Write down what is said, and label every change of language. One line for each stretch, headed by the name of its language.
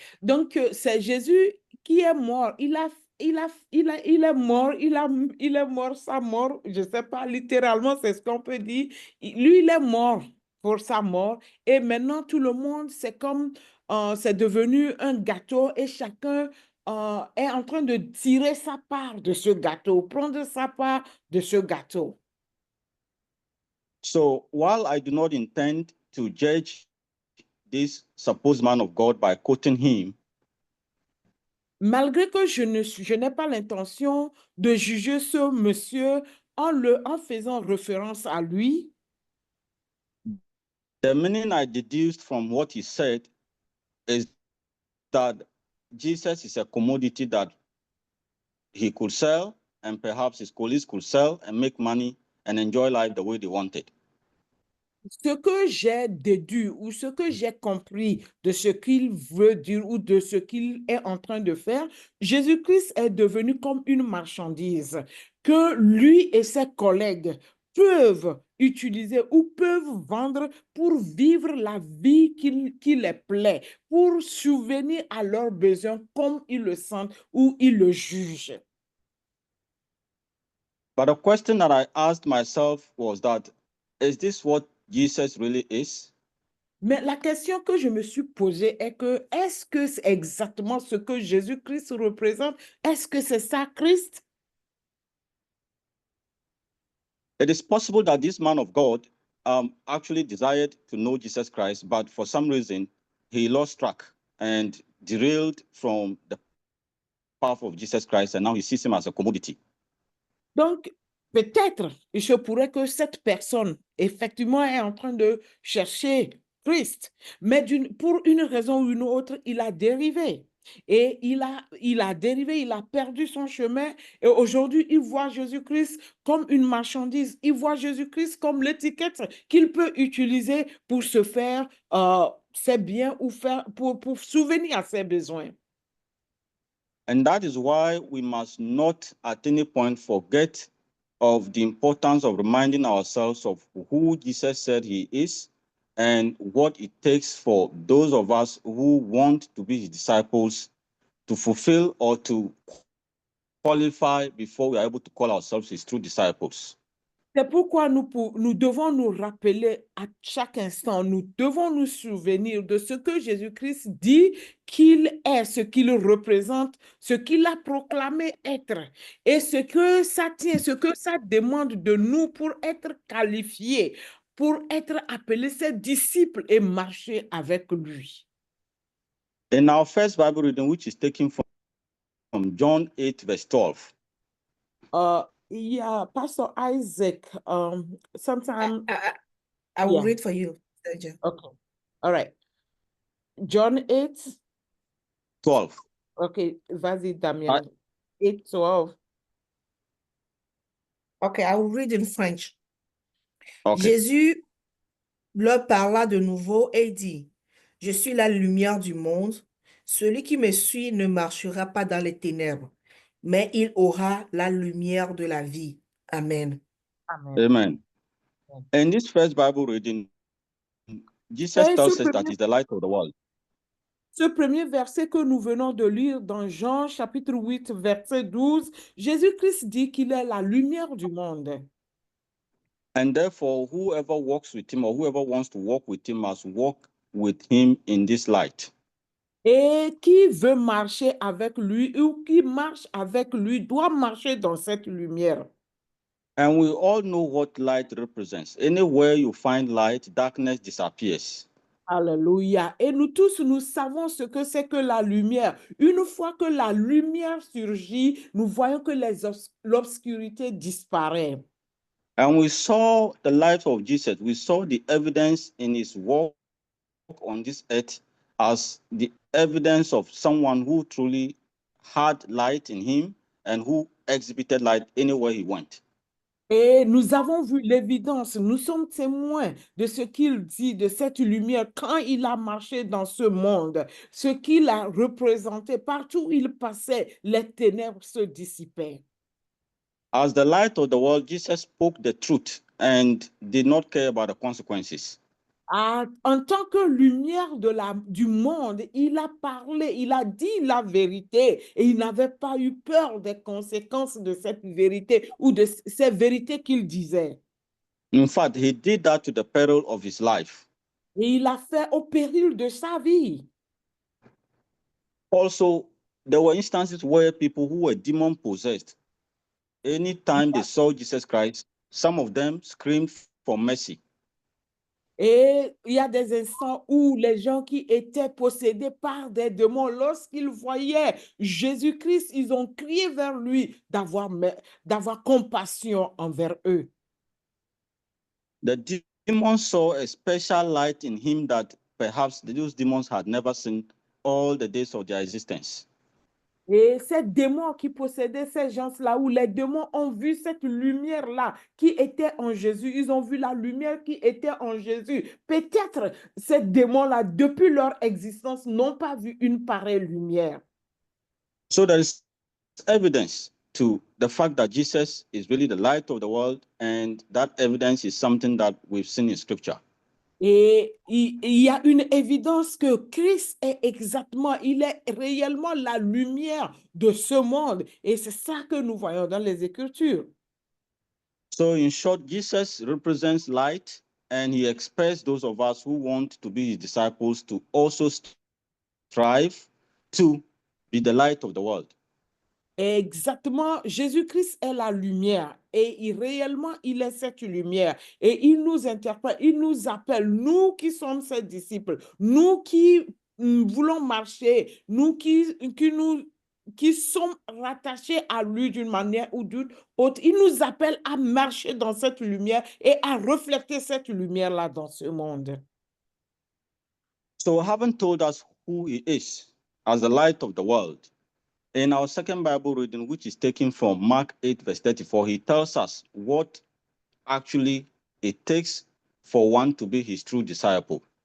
French: Donc, c'est Jésus qui est mort. Il est mort, il est mort, sa mort, je ne sais pas, littéralement, c'est ce qu'on peut dire. Lui, il est mort pour sa mort. Et maintenant, tout le monde, c'est comme, c'est devenu un gâteau et chacun est en train de tirer sa part de ce gâteau, prendre sa part de ce gâteau.
English: So while I do not intend to judge this supposed man of God by quoting him,
French: malgré que je n'ai pas l'intention de juger ce monsieur en faisant référence à lui,
English: the meaning I deduced from what he said is that Jesus is a commodity that he could sell, and perhaps his colleagues could sell and make money and enjoy life the way they wanted.
French: Ce que j'ai déduit ou ce que j'ai compris de ce qu'il veut dire ou de ce qu'il est en train de faire, Jésus-Christ est devenu comme une marchandise que lui et ses collègues peuvent utiliser ou peuvent vendre pour vivre la vie qui les plaît, pour subvenir à leurs besoins comme ils le sentent ou ils le jugent.
English: But the question that I asked myself was that, is this what Jesus really is?
French: Mais la question que je me suis posée est que, est-ce que c'est exactement ce que Jésus-Christ représente? Est-ce que c'est ça, Christ?
English: It is possible that this man of God actually desired to know Jesus Christ, but for some reason, he lost track and derailed from the path of Jesus Christ, and now he sees him as a commodity.
French: Donc, peut-être, il se pourrait que cette personne, effectivement, est en train de chercher Christ, mais pour une raison ou une autre, il a dérivé. Et il a dérivé, il a perdu son chemin. Et aujourd'hui, il voit Jésus-Christ comme une marchandise. Il voit Jésus-Christ comme l'étiquette qu'il peut utiliser pour se faire ses biens ou pour souvenir à ses besoins.
English: And that is why we must not at any point forget of the importance of reminding ourselves of who Jesus said he is and what it takes for those of us who want to be his disciples to fulfill or to qualify before we are able to call ourselves his true disciples.
French: C'est pourquoi nous devons nous rappeler à chaque instant, nous devons nous souvenir de ce que Jésus-Christ dit qu'il est, ce qu'il représente, ce qu'il a proclamé être et ce que ça tient, ce que ça demande de nous pour être qualifiés, pour être appelés ses disciples et marcher avec lui.
English: In our first Bible reading, which is taken from John 8, verse 12. Yeah, Pastor Isaac, sometime, I will yeah, read for you, Sergio. okay, all right. John 8, 12.
French: okay, vas-y, Damien. 8, 12.
English: Okay, I will read in French. Okay.
French: Jésus leur parla de nouveau et dit, je suis la lumière du monde. Celui qui me suit ne marchera pas dans les ténèbres, mais il aura la lumière de la vie. Amen. Amen. Amen.
English: In this first Bible reading, Jesus
French: Et
English: tells us that he's the light of the world.
French: ce premier verset que nous venons de lire dans Jean chapitre 8, verset 12, Jésus-Christ dit qu'il est la lumière du monde.
English: And therefore, whoever walks with him or whoever wants to walk with him must walk with him in this light.
French: Et qui veut marcher avec lui ou qui marche avec lui doit marcher dans cette lumière.
English: And we all know what light represents. Anywhere you find light, darkness disappears.
French: Alléluia. Et nous tous, nous savons ce que c'est que la lumière. Une fois que la lumière surgit, nous voyons que l'obscurité disparaît.
English: And we saw the light of Jesus. We saw the evidence in his walk on this earth as the evidence of someone who truly had light in him and who exhibited light anywhere he went.
French: Et nous avons vu l'évidence, nous sommes témoins de ce qu'il dit, de cette lumière, quand il a marché dans ce monde, ce qu'il a représenté. Partout où il passait, les ténèbres se dissipaient.
English: As the light of the world, Jesus spoke the truth and did not care about the consequences.
French: En tant que lumière du monde, il a parlé, il a dit la vérité et il n'avait pas eu peur des conséquences de cette vérité ou de ces vérités qu'il disait.
English: In fact, he did that to the peril of his life.
French: Et il a fait au péril de sa vie.
English: Also, there were instances where people who were demon possessed, anytime they saw Jesus Christ, some of them screamed for mercy.
French: Et il y a des instants où les gens qui étaient possédés par des démons, lorsqu'ils voyaient Jésus-Christ, ils ont crié vers lui d'avoir compassion envers eux.
English: The demons saw a special light in him that perhaps those demons had never seen all the days of their existence.
French: Et ces démons qui possédaient ces gens-là, où les démons ont vu cette lumière-là qui était en Jésus, ils ont vu la lumière qui était en Jésus. Peut-être ces démons-là, depuis leur existence, n'ont pas vu une pareille lumière.
English: So there is evidence to the fact that Jesus is really the light of the world, and that evidence is something that we've seen in Scripture.
French: Et il y a une évidence que Christ est il est réellement la lumière de ce monde. Et c'est ça que nous voyons dans les Écritures.
English: So in short, Jesus represents light, and he expects those of us who want to be his disciples to also strive to be the light of the world.
French: Exactement, Jésus-Christ est la lumière et réellement, il est cette lumière et il nous interpelle, il nous appelle, nous qui sommes ses disciples, nous qui voulons marcher, nous qui sommes rattachés à lui d'une manière ou d'une autre. Il nous appelle à marcher dans cette lumière et à refléter cette lumière-là dans ce monde.
English: So having told us who he is as the light of the world, in our second Bible reading, which is taken from Mark 8, verse 34, he tells us what actually it takes for one to be his true disciple.